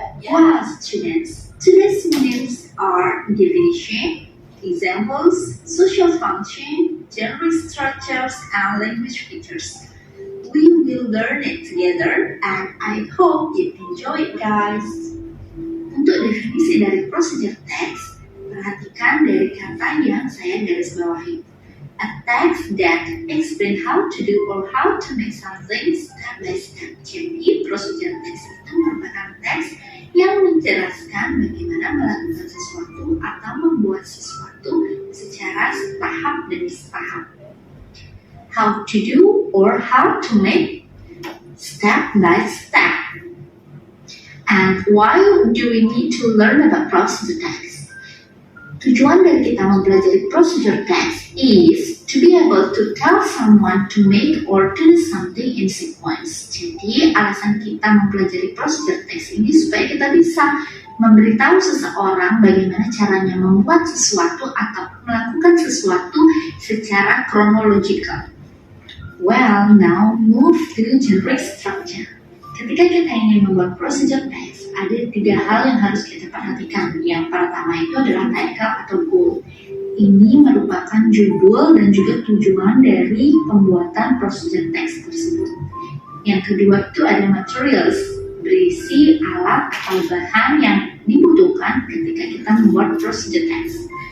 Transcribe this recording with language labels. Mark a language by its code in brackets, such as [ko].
[en] Wow, students, today's units are definition, examples, social function, general structures, and language features. We will learn it together, and I hope you enjoy it, guys. [id] Untuk definisi dari procedure text, perhatikan dari kata yang saya garis bawahi. [en] A text that explain how to do or how to make something step by step. [id] Jadi, procedure text itu merupakan teks yang menjelaskan bagaimana melakukan sesuatu atau membuat sesuatu secara tahap demi tahap. [en] How to do or how to make step by step. And why do we need to learn about procedure text? [id] Tujuan dari kita mempelajari [en] procedure text is to be able to tell someone to make or to do something in sequence. [id] Jadi, alasan kita mempelajari procedure text ini supaya kita bisa memberitahu seseorang bagaimana caranya membuat sesuatu atau melakukan sesuatu secara chronological. [en] Well, now move to generic structure. [id] Ketika kita ingin membuat procedure text, ada 3 hal yang harus kita perhatikan. Yang pertama itu adalah title atau goal. Ini merupakan judul dan juga tujuan dari pembuatan procedure text tersebut. Yang kedua itu ada materials, berisi alat atau bahan yang dibutuhkan ketika kita membuat procedure text.